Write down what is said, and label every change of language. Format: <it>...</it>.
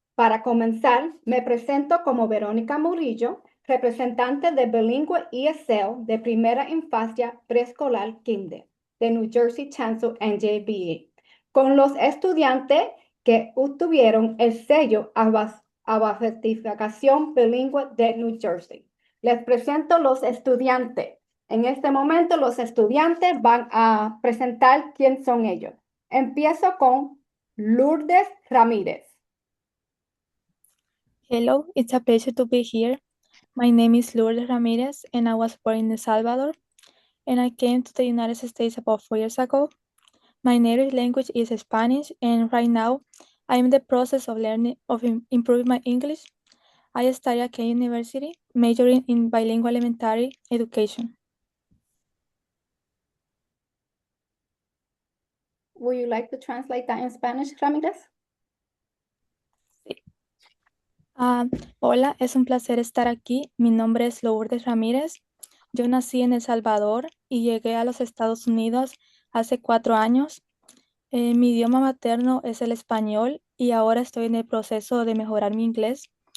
<es>Para comenzar, me presento como Verónica Murillo, representante de Bilingual ESL de primera infancia preescolar kinder de New Jersey Chancellor NJBE, con los estudiantes que obtuvieron el sello certificación bilingüe de New Jersey. Les presento los estudiantes. En este momento los estudiantes van a presentar quién son ellos. Empiezo con Lourdes Ramírez.</es> <en>Hello, it's a pleasure to be here. My name is Lourdes Ramirez, and I was born in El Salvador, and I came to the United States about 4 years ago. My native language is Spanish, and right now I'm in the process of learning improving my English. I study at Kane University, majoring in bilingual elementary education. Would you like to translate that in Spanish, Ramírez?</en> <es>Hola, es un placer estar aquí. Mi nombre es Lourdes Ramírez. Yo nací en El Salvador y llegué a los Estados Unidos hace 4 años. Mi idioma materno es el español y ahora estoy en el proceso de mejorar mi inglés.</es>